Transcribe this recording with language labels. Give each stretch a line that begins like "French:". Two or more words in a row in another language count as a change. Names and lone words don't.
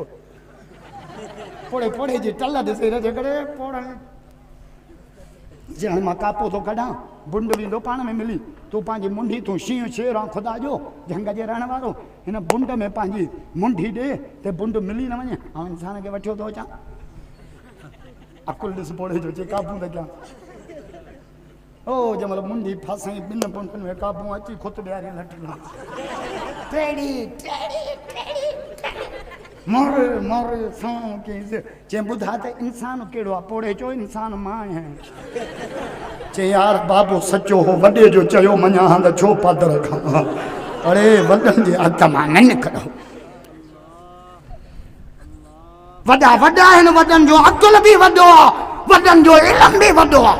Sindhi: पोड़े जी टल ॾिसे रजे करे पोड़े जे हाणे मां कापो थो कढां, बुंड वेंदो पाण में मिली, तूं पंहिंजी मुंडी, तूं शींहं शेर आहे ख़ुदा जो झंग जे रहण वारो, हिन बुंड में पंहिंजी मुंडी ॾे त बुंड मिली न वञे। ऐं इंसान खे वठियो थो अचां, अकुल ॾिस पोड़े जो, चई काबू त कयां। ओ जंहिं महिल मुंडी फासाई ॿिनि पुंडनि में काबू अची खुद ॾियारी लटला मोर मोर सां चई ॿुधा त इंसान कहिड़ो आहे? पोड़े चयो इंसान मां आहियां। चई यार बाबो सचो हो, वॾे जो चयो मञा हा त छो पादर खां। अड़े वॾनि जे हथ मां न निकिरो, वॾा वॾा आहिनि, वॾनि जो अकुल बि वॾो आहे, वॾनि जो इल्म बि वॾो आहे।